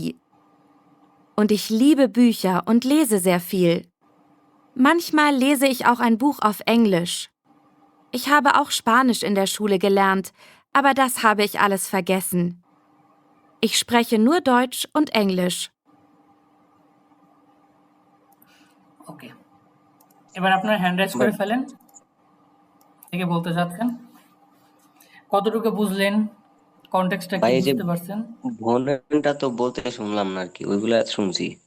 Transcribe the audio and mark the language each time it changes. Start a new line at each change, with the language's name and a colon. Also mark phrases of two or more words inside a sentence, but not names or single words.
German: Und ich liebe Bücher und lese sehr viel. Manchmal lese ich auch ein Buch auf Englisch. Ich habe auch Spanisch in der Schule gelernt, aber das habe ich alles vergessen. Ich spreche nur Deutsch und Englisch.
Bangla: ওকে, এবার আপনারা
English: hand raise
Bangla: করে ফেলেন, থেকে বলতে চাচ্ছেন কতটুকু বুঝলেন, কনটেক্সটটা কি ভাই এই যে বুঝতে পারছেন। ভনেনটা তো বলতে শুনলাম না আর কি, ওইগুলা শুনছি।